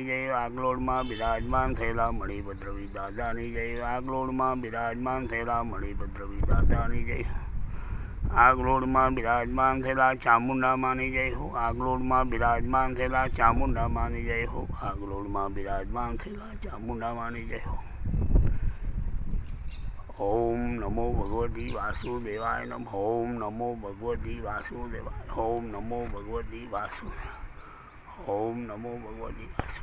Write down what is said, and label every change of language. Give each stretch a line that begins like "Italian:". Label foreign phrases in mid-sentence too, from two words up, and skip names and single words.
Gujarati: જય આગલોડમાં બિરાજમાન થયેલા મણિભદ્રવી દાદાની જય આગલોડમાં બિરાજમાન થયેલા મણિભદ્રવી દાદાની જય આગલોડમાં બિરાજમાન થયેલા ચામુંડા માની જય હો આગલોડમાં બિરાજમાન થયેલા ચામુંડા માની જય હો આગલોડમાં બિરાજમાન થયેલા ચામુંડા માની જય હો
Sanskrit: ओम नमो भगवती वासुदेवाय नमः ओम नमो भगवती वासुदेवाय ओम नमो भगवती वासुदेवाय ओम नमो भगवती वासुदेवाय।